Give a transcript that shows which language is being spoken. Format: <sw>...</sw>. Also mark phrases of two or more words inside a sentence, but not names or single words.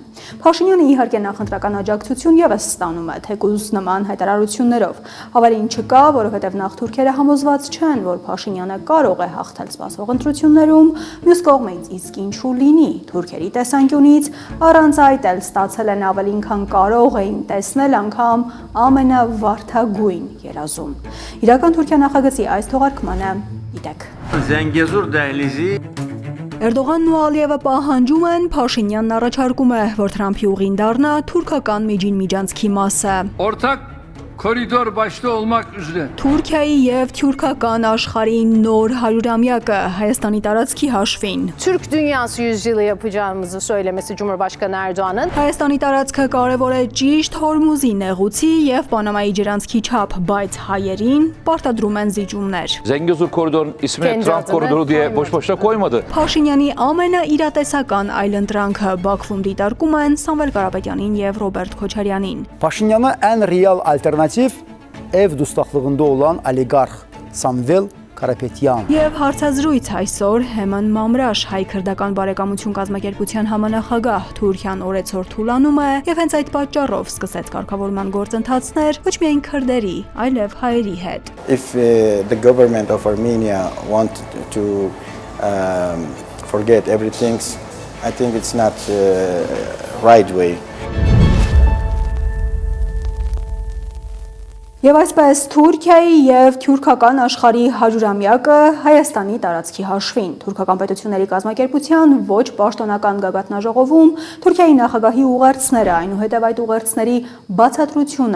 <hy>Փաշինյանը իհարկե նախընտրական աջակցություն եւս ստանում է, թեկուզ նման հայտարարություններով։ Հավելին չկա, որովհետեւ նախ թուրքերը համոզված չեն, որ Փաշինյանը կարող է հաղթել սպասվող ընտրություններում, մյուս կողմից իսկ ինչու լինի, թուրքերի տեսանկյունից առանց այդ էլ ստացել են ավելին քան կարող էին տեսնել անգամ ամենավարդագույն երազում։ Իրական Թուրքիա նախագծի այս թողարկմանը դիտեք։</hy> <az>Zəngəzur dəhlizi</az> <hy>Էրդողանն ու Ալիևը պահանջում են, Փաշինյանն առաջարկում է, որ Թրամփի ուղին դառնա թուրքական միջին միջանցքի մասը։</hy> <tr>Ortak koridor başta olmak üzere.</tr> <hy>Թուրքիայի եւ թյուրքական աշխարհի նոր 100-ամյակը Հայաստանի տարածքի հաշվին։</hy> <tr>Türk Dünyası yüzyılı yapacağımızı söylemesi Cumhurbaşkanı Erdoğan'ın.</tr> <hy>Հայաստանի տարածքը կարևոր է ճիշտ Հորմուզի նեղուցի եւ Պանամայի ջրանցքի չափ, բայց հայերին պարտադրում են զիջումներ։</hy> <tr>Zengezur koridorun ismini Trump koridoru diye boş boşuna koymadı.</tr> <hy>Փաշինյանի ամենաիրատեսական այլընտրանքը Բաքվում դիտարկում են Սամվել Կարապետյանին եւ Ռոբերտ Քոչարյանին։</hy> <az>Փաշինյանը en real alternativ ev dustaqlığında olan oligarx Samvel Karapetyan։</az> <hy>Եվ հարցազրույց այսօր Հեման Մամրաշ հայ-քրդական բարեկամություն կազմակերպության համանախագահ Թուրքիան օրեցօր թուլանում է եւ հենց այդ պատճառով սկսեց կարգավորման գործընթացներ ոչ միայն քրդերի, այլև հայերի հետ։</hy> <en>If the government of Armenia want to forget everything, I think it's not right way.</en> <hy>Եվ այսպես Թուրքիայի եւ թյուրքական աշխարհի 100-ամյակը Հայաստանի տարածքի հաշվին թուրքական պետությունների կազմակերպության ոչ պաշտոնական գագաթնաժողովում Թուրքիայի նախագահի ուղերձները, այնուհետև այդ ուղերձների բացատրությունը</hy>